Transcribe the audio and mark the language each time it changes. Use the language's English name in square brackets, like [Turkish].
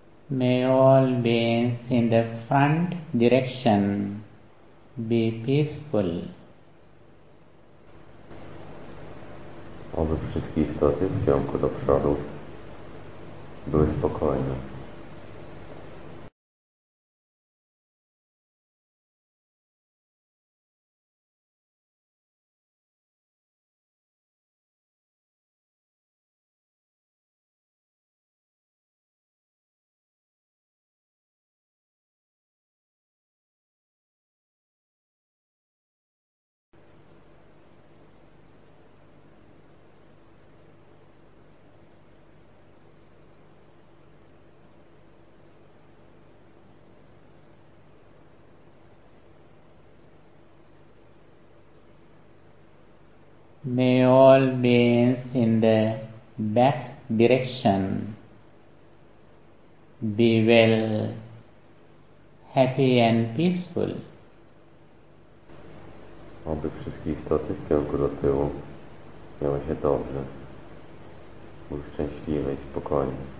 [English] May all beings in the front direction be peaceful. [Polish] Oby wszystkie istoty w kierunku do przodu były spokojne. [English] May all beings in the back direction be well, happy and peaceful. [Polish] Oby wszystkie istoty w kierunku do tyłu miały się dobrze, były szczęśliwe i spokojne.